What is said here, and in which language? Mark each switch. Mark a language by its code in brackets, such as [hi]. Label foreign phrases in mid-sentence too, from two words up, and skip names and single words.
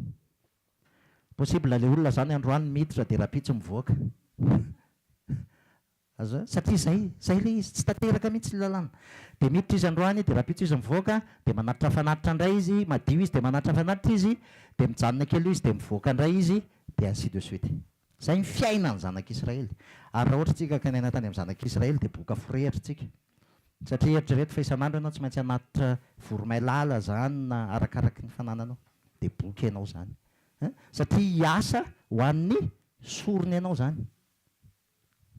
[mg] Possible le olona zany androany miditra de rapitsy mivoaka. Satria zay le izy tsy tanteraka mihitsy ny lalàna. De miditra izy androany de rapitsy izy mivoaka de manatitra fanatitra indray izy, madio izy de manatitra fanatitra izy de mijanona kely izy de mivoaka indray izy de [fr] ainsi de suite. [mg] Zay ny fiainany zanak'Israely. Ary raha ohatra tsika kanena tany amin'ny zanak'Israely de boka forehitra tsika. Satria eritrereto fa isan'andro ianao tsy maintsy anatitra voromailala zany na arakaraky ny fanananao de boky ianao zany. Satria hiasa ho an'ny sorony ianao zany.